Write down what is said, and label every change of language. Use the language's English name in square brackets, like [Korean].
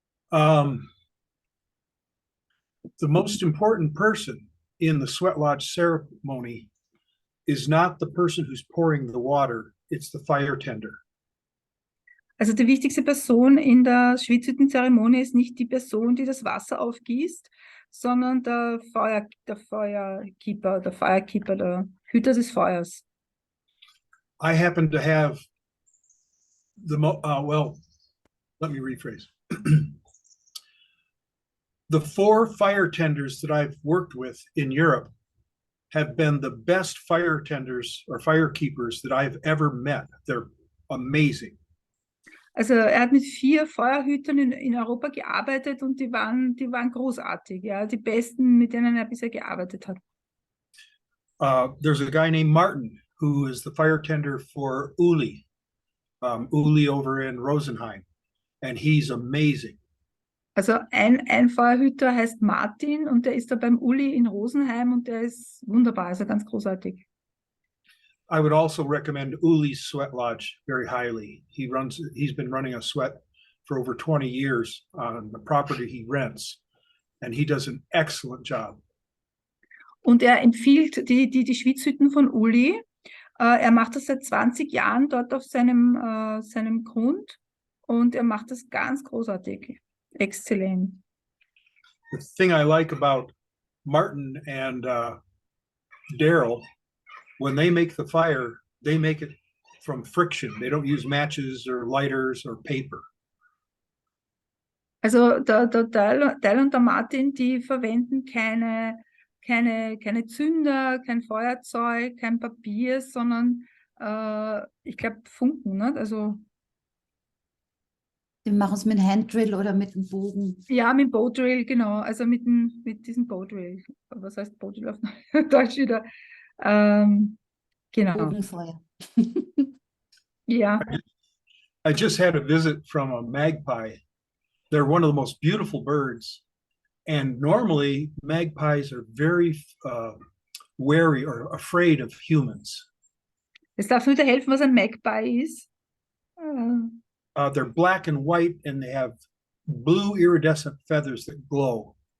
[English] The most important person in the sweat lodge ceremony is not the person who's pouring the water, it's the fire tender. [German] Also die wichtigste Person in der Schwitzhütten-Zeremonie ist nicht die Person, die das Wasser aufgießt, sondern der Firekeeper, der Hüter des Feuers. [English] I happen to have well, let me rephrase. The 4 fire tenders that I've worked with in Europe have been the best fire tenders or fire keepers that I've ever met. They're amazing. [German] Also hat mit 4 Feuerhütern in Europa gearbeitet und die waren großartig, ja, die besten, mit denen er bisher gearbeitet hat. [English] There's a guy named Martin who is the fire tender for Uli over in Rosenheim, and he's amazing. [German] Also ein Feuerhüter heißt Martin und der ist da beim Uli in Rosenheim und der ist wunderbar, also ganz großartig. [English] I would also recommend Uli's Sweat Lodge very highly. He's been running a sweat for over 20 years on the property he rents, and he does an excellent job. [German] Und er empfiehlt die Schwitzhütten von Uli. Er macht das seit 20 Jahren dort auf seinem Grund und er macht das ganz großartig. Exzellent. [English] The thing I like about Martin and Daryl, when they make the fire, they make it from friction. They don't use matches or lighters or paper. [German] Also der Teil und der Martin, die verwenden keine Zünder, kein Feuerzeug, kein Papier, sondern ich glaube Funken, ne? Also Die machen es mit Handdrill oder mit dem Bogen. ja, mit Bow-Drill, genau. Also mit diesem Bow-Drill. Was heißt Bow-Drill auf Deutsch wieder? Genau. Bogenfeuer. Ja. [English] I just had a visit from a magpie. They're one of the most beautiful birds. And normally magpies are very wary or afraid of humans. [German] Jetzt darfst du wieder helfen, was ein Magpie ist. [English] They're black and white and they have blue iridescent feathers that glow.